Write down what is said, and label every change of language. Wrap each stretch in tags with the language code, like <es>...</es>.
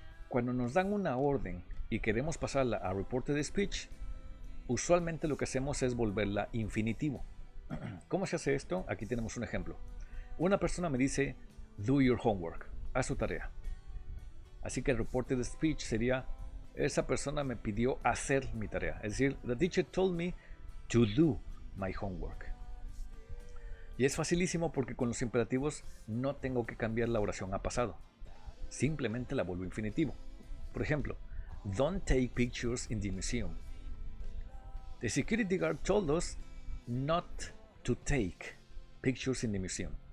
<es>Cuando nos dan una orden y queremos pasarla a reported speech, usualmente lo que hacemos es volverla infinitivo. ¿Cómo se hace esto? Aquí tenemos un ejemplo. Una persona me dice,</es> <en>do your homework,</en> <es>haz su tarea. Así que el reported speech sería, esa persona me pidió hacer mi tarea. Es decir,</es> <en>the teacher told me to do my homework.</en> <es>Y es facilísimo porque con los imperativos no tengo que cambiar la oración a pasado. Simplemente la vuelvo infinitivo. Por ejemplo,</es> <en>don't take pictures in the museum. The security guard told us not to take pictures in the museum.</en>